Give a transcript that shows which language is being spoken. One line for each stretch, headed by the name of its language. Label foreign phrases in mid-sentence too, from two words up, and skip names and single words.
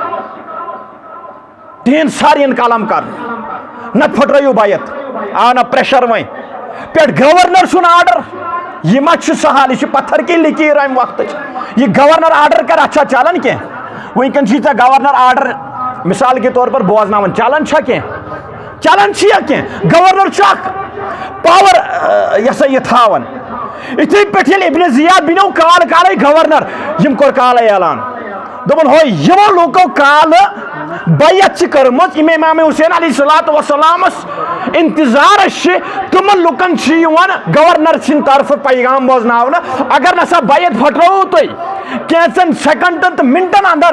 Kashmiri: تِہنٛد سر یِن قلم کرنہٕ نتہٕ پھٕٹرٲیِو بیعت آو نہ پریشر وۄنۍ پٮ۪ٹھ گورنر سُنٛد آرڈر یہِ ما چھُ سہل یہِ چھِ
Urdu: پتھر کی لکیٖر
Kashmiri: امہِ وقتٕچ یہِ گورنر آرڈر کر اتھ چھا چلان کینٛہہ وٕنکٮ۪ن چھُے ژےٚ گورنر آرڈر
Urdu: مثال کے طور پر
Kashmiri: بوزناوان چلان چھا کینٛہہ چلان چھُ یا کینٛہہ گورنر چھُ اکھ پاور یہِ تھاوان یِتھٕے پٲٹھۍ ییٚلہِ ابن زیاد بنیو کالے گورنر یِم کوٚر کالے اعلان دوٚپُن ہو یِمو لوٗکو کالہٕ بیعت چھِ کٔرمٕژ یِم امام حسین
Arabic: علیہ الصلوۃ والسلامس
Kashmiri: انتظارس چھِ تِمن لُکن چھِ یِوان گورنر سٕنٛدِ طرفہٕ پیغام بوزناونہٕ اگر نسا بیعت پھٹرٲوو تُہۍ کینٛژن سیکنڈن تہٕ منٹن اندر